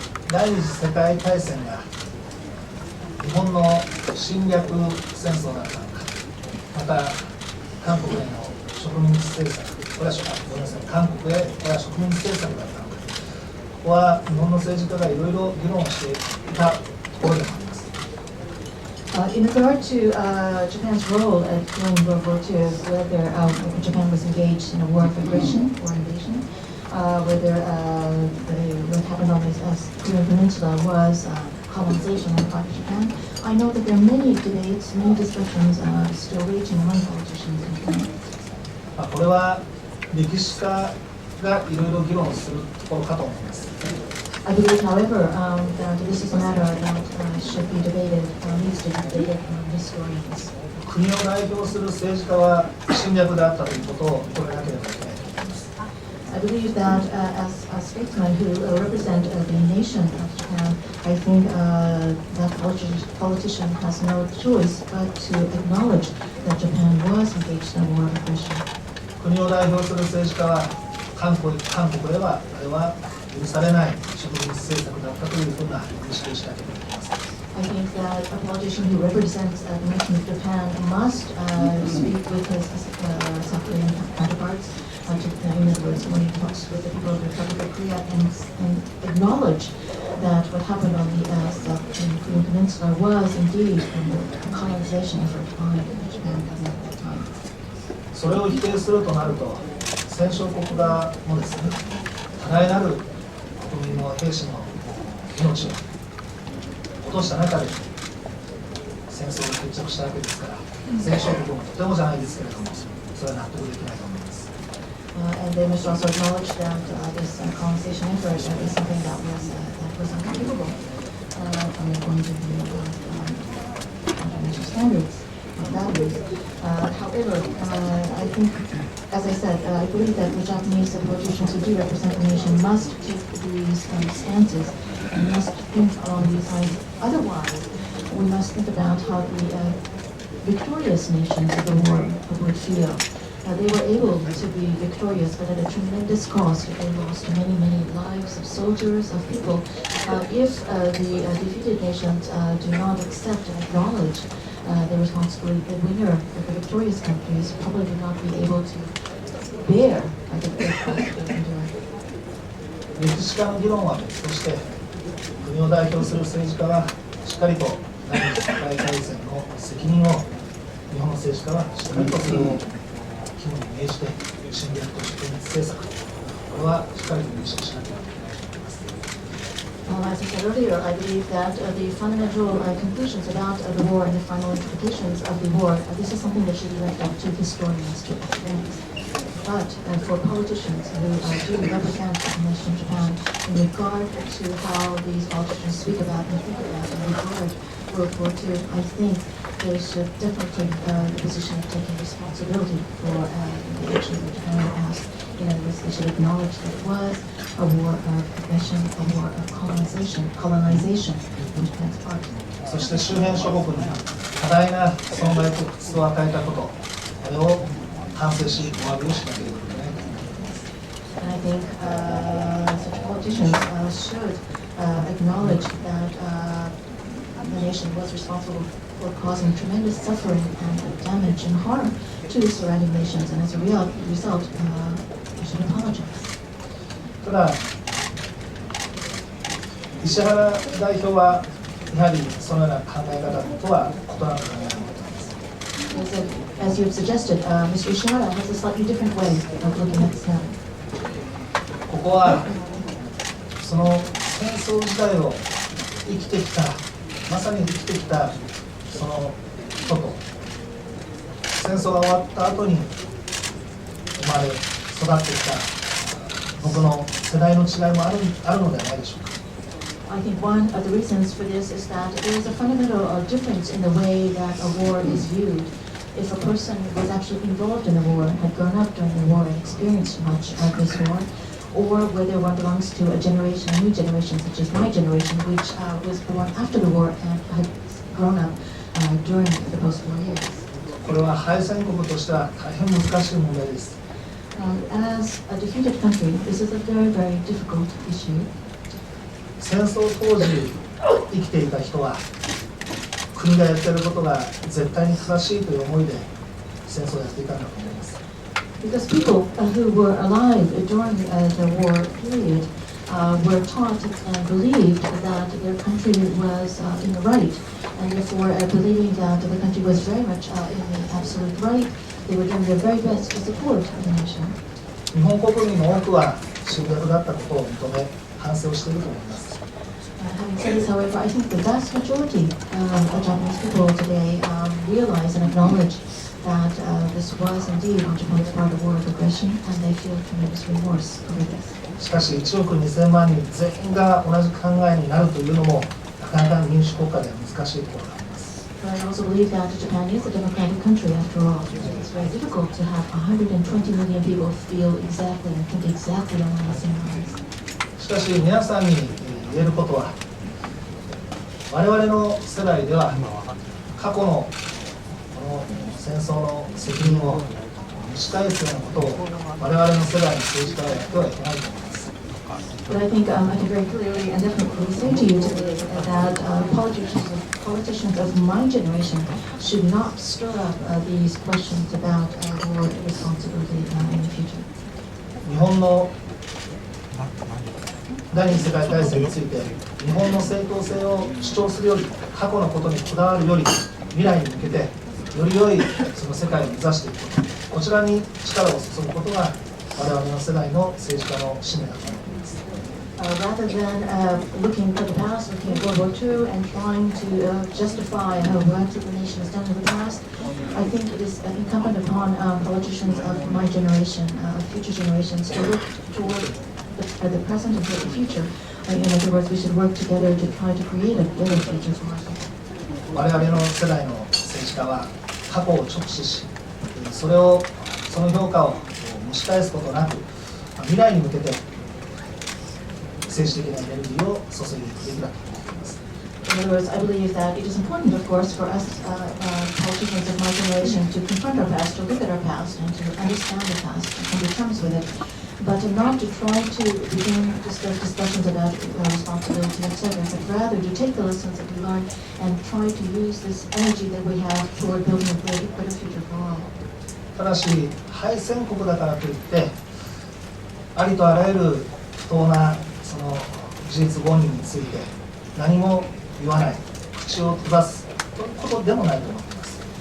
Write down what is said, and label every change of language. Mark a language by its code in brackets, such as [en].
[ja] 第二次世界大戦が日本の侵略戦争だったのか、また韓国への植民地政策、これはごめんなさい、韓国へこれは植民地政策だったのか、ここは日本の政治家がいろいろ議論をしていたところでもあります。 [en] In regard to Japan's role during World War II, whether Japan was engaged in a war of aggression or invasion, whether what happened on the Korean Peninsula was colonization on the part of Japan, I know that there are many debates, many discussions still raging among politicians in Japan. [ja] これは歴史家がいろいろ議論するところかと思います。 [en] I believe, however, that this is a matter that should be debated, needs to be debated among historians. [ja] 国を代表する政治家は侵略であったということを認めなければいけないと思います。 [en] I believe that as a statesman who represent the nation of Japan, I think that politician has no choice but to acknowledge that Japan was engaged in a war of aggression. [ja] 国を代表する政治家は韓国ではあれは許されない植民地政策だったというふうな認識をしなければいけません。 [en] I think that a politician who represents the nation of Japan must speak with his South Korean counterparts. In other words, when he talks with the people of the Republic of Korea and acknowledge that what happened on the South Korean Peninsula was indeed a colonization effort by Japan government at that time. [ja] それを否定するとなると、戦勝国側もですね、多大なる国民の兵士の命を落とした中で戦争が決着したわけですから、戦勝国もとてもじゃないですけれども、それは納得できないと思います。 [en] And they must also acknowledge that this colonization effort is something that was unforgivable from the point of view of international standards and values. However, I think, as I said, I believe that the Japanese politicians who do represent the nation must take these stances and must think along these lines. Otherwise, we must think about how the victorious nations of the war would feel. They were able to be victorious, but at a tremendous cost. They lost many, many lives of soldiers, of people. If the defeated nations do not accept and acknowledge their responsibility, the winner, the victorious countries, probably will not be able to bear the cost of enduring. [ja] 歴史家の議論は別として、国を代表する政治家はしっかりと第二次世界大戦の責任を日本の政治家はしっかりとそれを肝に銘じて侵略と植民地政策、これはしっかりと認識しなければいけないと思います。 [en] As I said earlier, I believe that the fundamental conclusions about the war and the final interpretations of the war, this is something that should be left up to historians, to academics. But for politicians who do represent the nation of Japan, in regard to how these politicians speak about and think about and regard World War II, I think they should definitely take the position of taking responsibility for the action of Japan in the past. In other words, they should acknowledge that it was a war of aggression, a war of colonization on Japan's part. [ja] そして周辺諸国に多大な損害と苦痛を与えたこと、これを反省し、お詫びをしなければいけないと思います。 [en] And I think such politicians should acknowledge that the nation was responsible for causing tremendous suffering and damage and harm to the surrounding nations, and as a result, we should apologize. [ja] ただ、石原代表はやはりそのような考え方とは異なる考え方を持っています。 [en] As you have suggested, Mr. Ishihara has a slightly different way of looking at this matter. [ja] ここはその戦争時代を生きてきた、まさに生きてきたその人と、戦争が終わった後に生まれ育ってきた僕の世代の違いもあるのではないでしょうか。 [en] I think one of the reasons for this is that there is a fundamental difference in the way that a war is viewed. If a person was actually involved in the war, had grown up during the war and experienced much of this war, or whether one belongs to a generation, a new generation, such as my generation, which was born after the war and had grown up during the post-war years. [ja] これは敗戦国としては大変難しい問題です。 [en] As a defeated country, this is a very, very difficult issue. [ja] 戦争当時生きていた人は国がやっていることが絶対に正しいという思いで戦争をやっていたんだと思います。 [en] Because people who were alive during the war period were taught and believed that their country was in the right, and therefore believing that the country was very much in the absolute right, they were doing their very best to support the nation. [ja] 日本国民の多くは侵略だったことを認め反省をしていると思います。 [en] Having said this, however, I think the vast majority of Japanese people today realize and acknowledge that this was indeed on Japan's part a war of aggression, and they feel tremendous remorse over this. [ja] しかし1億2000万人全員が同じ考えになるというのもなかなか民主国家では難しいところがあります。 [en] But I also believe that Japan is a democratic country after all. It's very difficult to have 120 million people feel exactly and think exactly along the same lines. [ja] しかし皆さんに言えることは、我々の世代では過去のこの戦争の責任を蒸し返すようなことを我々の世代の政治家はやってはいけないと思います。 [en] But I think I can very clearly and definitely say to you today that politicians of my generation should not stir up these questions about war responsibility in the future. [ja] 日本の第二次世界大戦について日本の正当性を主張するより過去のことにこだわるより未来に向けてより良いその世界を目指していくこと、こちらに力を注ぐことが我々の世代の政治家の使命だと思います。 [en] Rather than looking to the past, looking at World War II and trying to justify what the nation has done in the past, I think it is incumbent upon politicians of my generation, future generations, to look toward the present and toward the future. In other words, we should work together to try to create a better future for ourselves. [ja] 我々の世代の政治家は過去を直視し、その評価を蒸し返すことなく、未来に向けて政治的なエネルギーを注いでいくべきだと思います。 [en] In other words, I believe that it is important, of course, for us politicians of my generation to confront our past, to look at our past, and to understand the past, and come to terms with it, but not to try to begin discussions about responsibility, etc., but rather to take the lessons that we learned and try to use this energy that we have toward building a better future for all. [ja] ただし、敗戦国だからといって、ありとあらゆる不当なその事実誤認について何も言わない、口を閉ざすということでもないと思っています。